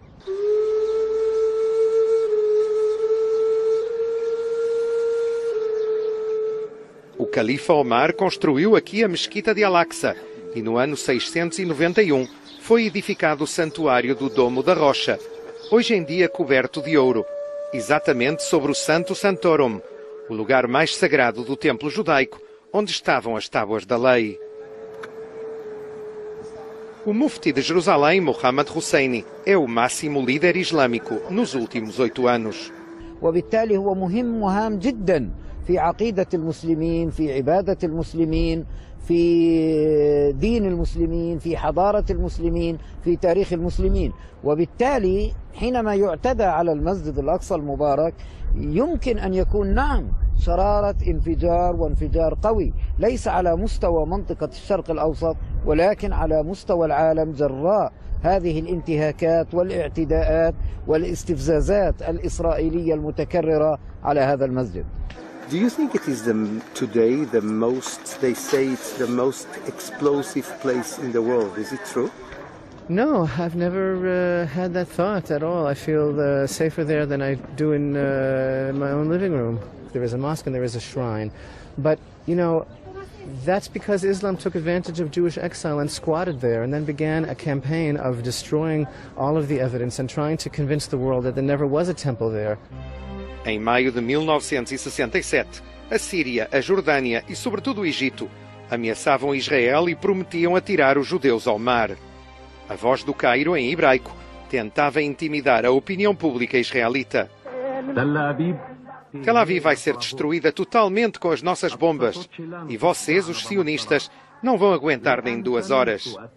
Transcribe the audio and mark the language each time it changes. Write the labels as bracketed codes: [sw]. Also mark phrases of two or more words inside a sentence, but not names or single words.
[pt] O califa Omar construiu aqui a Mesquita de Al-Aqsa e no ano 691 foi edificado o santuário do Domo da Rocha, hoje em dia coberto de ouro, exatamente sobre o [la] Santo Santorum, [pt] o lugar mais sagrado do templo judaico, onde estavam as Tábuas da Lei. O mufti de Jerusalém, Mohammad Husseini, é o máximo líder islâmico nos últimos 8 anos. [ar] وبالتالي هو مهم وهام جدا في عقيدة المسلمين، في عبادة المسلمين، في دين المسلمين، في حضارة المسلمين، في تاريخ المسلمين. وبالتالي حينما يعتدى على المسجد الأقصى المبارك يمكن أن يكون نعم شرارة انفجار وانفجار قوي، ليس على مستوى منطقة الشرق الأوسط ولكن على مستوى العالم جراء هذه الانتهاكات والاعتداءات والاستفزازات الإسرائيلية المتكررة على هذا المسجد. [en] Do you think it is today they say it's the most explosive place in the world? Is it true? No, I've never had that thought at all. I feel safer there than I do in my own living room. There is a mosque and there is a shrine. But, you know, that's because Islam took advantage of Jewish exile and squatted there and then began a campaign of destroying all of the evidence and trying to convince the world that there never was a temple there. [pt] Em maio de 1967, a Síria, a Jordânia e, sobretudo, o Egito ameaçavam Israel e prometiam atirar os judeus ao mar. A Voz do Cairo, em hebraico, tentava intimidar a opinião pública israelita. Tel Aviv vai ser destruída totalmente com as nossas bombas e vocês, os sionistas, não vão aguentar nem 2 horas.